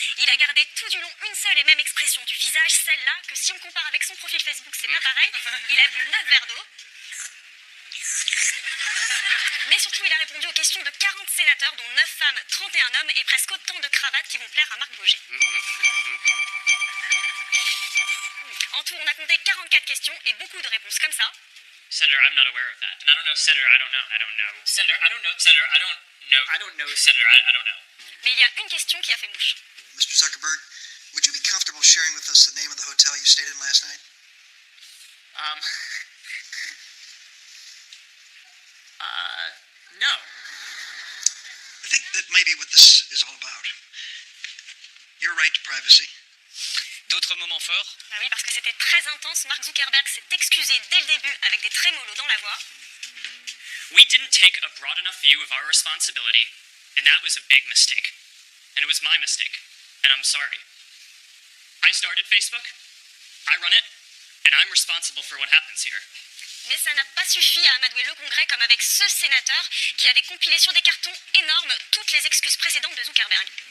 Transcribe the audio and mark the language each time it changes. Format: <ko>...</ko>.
<fr>Il a gardé tout du long une seule et même expression du visage, celle-là, que si on compare avec son profil Facebook, c'est pas pareil. Il a bu 9 verres d'eau. Mais surtout, il a répondu aux questions de 40 sénateurs, dont 9 femmes, 31 hommes et presque autant de cravates qui vont plaire à Marc Boger. En tout, on a compté 44 questions et beaucoup de réponses comme ça.</fr> <en>Senator, I'm not aware of that. And I don't know, Senator, I don't know. Senator, I don't know. Senator, I don't know. Senator, I don't know.</en> <fr>Mais il y a une question qui a fait mouche.</fr> <en>Mr. Zuckerberg, would you be comfortable sharing with us the name of the hotel you stayed in last night? No. I think that may be what this is all about. Your right to privacy.</en> <fr>D'autres moments forts. Ah oui, parce que c'était très intense. Mark Zuckerberg s'est excusé dès le début avec des trémolos dans la voix.</fr> <en>We didn't take a broad enough view of our responsibility, and that was a big mistake. And it was my mistake, and I'm sorry. I started Facebook, I run it, and I'm responsible for what happens here.</en> <fr>Mais ça n'a pas suffi à amadouer le Congrès comme avec ce sénateur qui avait compilé sur des cartons énormes toutes les excuses précédentes de Zuckerberg.</fr>